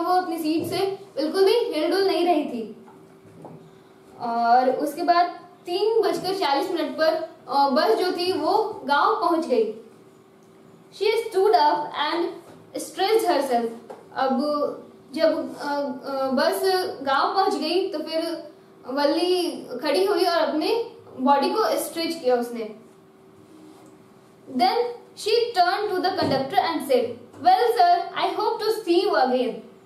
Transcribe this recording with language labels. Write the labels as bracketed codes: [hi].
[hi] वो अपनी सीट से बिल्कुल भी हिलडुल नहीं रही थी। और उसके बाद 3:40 पर बस जो थी वो गांव पहुंच गई। [en] She stood up and stretched herself. [hi] अब जब बस गांव पहुंच गई तो फिर वल्ली खड़ी हुई और अपने बॉडी को स्ट्रेच किया उसने। [en] Then she turned to the conductor and said, "Well, sir, I hope to see you again."